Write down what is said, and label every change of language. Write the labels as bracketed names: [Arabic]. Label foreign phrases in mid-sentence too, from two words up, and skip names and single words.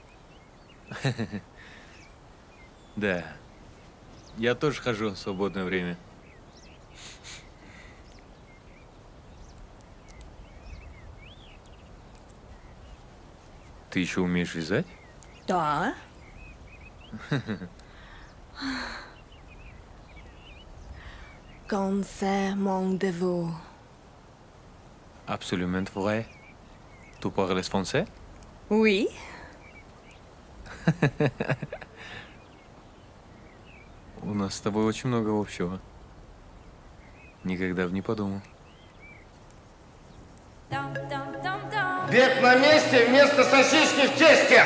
[Russian] Да. Я тоже хожу в свободное время. Ты еще умеешь вязать? Да. [French] Quand c'est mon devoir. Absolument vrai. Tu parles français? Oui. [Russian] У нас с тобой очень много общего. Никогда бы не подумал. Бег на месте вместо сосиски в тесте.